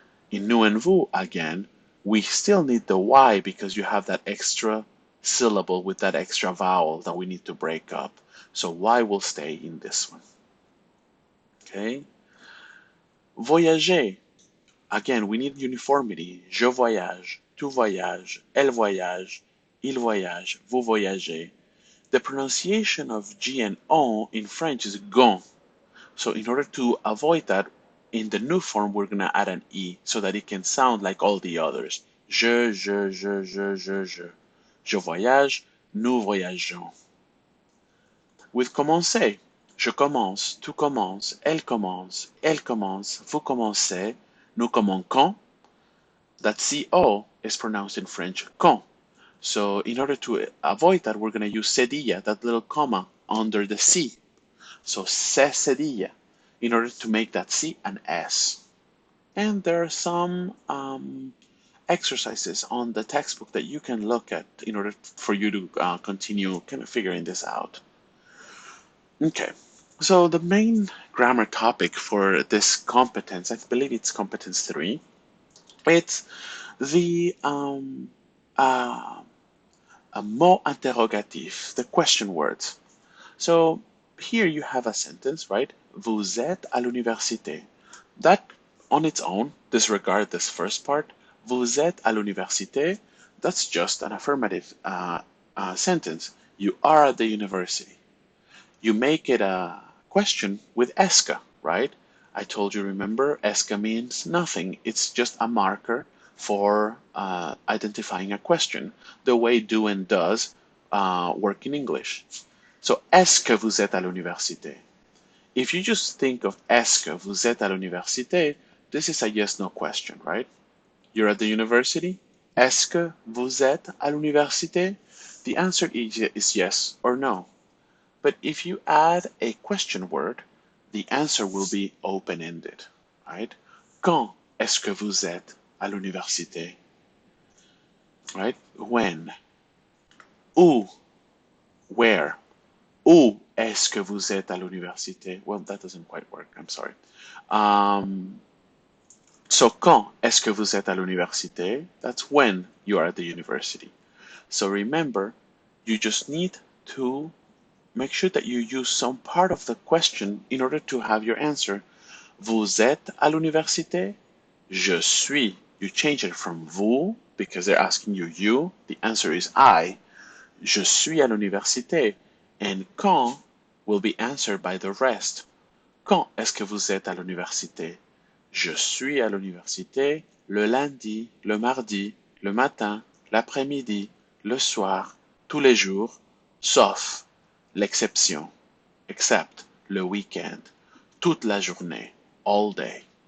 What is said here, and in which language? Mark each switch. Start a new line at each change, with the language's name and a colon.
English: In nous and vous, again, we still need the Y because you have that extra syllable with that extra vowel that we need to break up. So Y will stay in this one. Okay? Voyager. Again, we need uniformity.
French: Je voyage, tu voyages, elle voyage, il voyage, vous voyagez.
English: The pronunciation of G and O in French is gon. So in order to avoid that, in the new form, we're going to add an E so that it can sound like all the others.
French: Je, je, je, je, je, je. Je voyage, nous voyageons.
English: With commencer,
French: Je commence, tu commences, elle commence, vous commencez, nous commençons.
English: That CO is pronounced in French con. So in order to avoid that, we're going to use cedilla, that little comma under the C. So se cedilla, in order to make that C an S. And there are some exercises on the textbook that you can look at in order for you to continue kind of figuring this out. Okay, so the main grammar topic for this competence, I believe it's competence 3, it's the mot interrogatif, the question words. So here you have a sentence, right?
French: Vous êtes à l'université.
English: That on its own, disregard this first part.
French: Vous êtes à l'université.
English: That's just an affirmative sentence. You are at the university. You make it a question with esca, right? I told you, remember, esca means nothing. It's just a marker for identifying a question, the way do and does work in English.
French: So, est-ce que vous êtes à l'université?
English: If you just think of
French: est-ce que vous êtes à l'université,
English: this is a yes-no question, right? You're at the university.
French: Est-ce que vous êtes à l'université?
English: The answer is yes or no. But if you add a question word, the answer will be open-ended, right?
French: Quand est-ce que vous êtes à l'université?
English: Right? When? Où? Where?
French: Où est-ce que vous êtes à l'université?
English: Well, that doesn't quite work. I'm sorry.
French: So quand est-ce que vous êtes à l'université?
English: That's when you are at the university. So remember, you just need to make sure that you use some part of the question in order to have your answer.
French: Vous êtes à l'université? Je suis.
English: You change it from vous because they're asking you. The answer is I.
French: Je suis à l'université.
English: And quand will be answered by the rest.
French: Quand est-ce que vous êtes à l'université? Je suis à l'université le lundi, le mardi, le matin, l'après-midi, le soir, tous les jours, sauf l'exception, except le week-end, toute la journée,
English: all day.